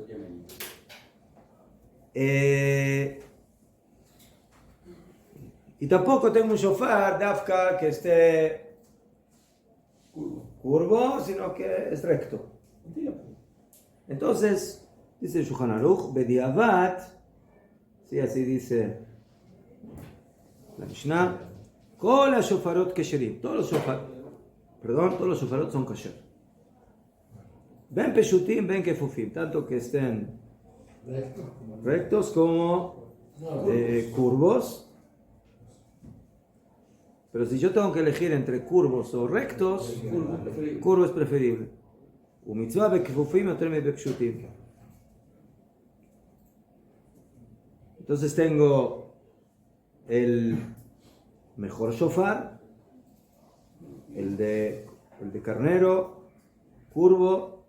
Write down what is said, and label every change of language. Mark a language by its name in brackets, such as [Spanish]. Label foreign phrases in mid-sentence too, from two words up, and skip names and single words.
[Spanish] Y tampoco tengo un shofar, dafka, que esté curvo, sino que es recto. Entonces, dice el Shulchan Aruch, bediavat, sí, así dice la Mishnah, [Hebrew] כל השופרות כשרים, [Spanish] todos los shofarot son kasher. [Hebrew] בין פשוטים בין כפופים, [Spanish] tanto que estén rectos como curvos. Pero si yo tengo que elegir entre curvos o rectos, curvo es preferible. [Hebrew] ומצוה בכפופים יותר מבפשוטים. [Spanish] Entonces tengo el mejor shofar, el de carnero, curvo.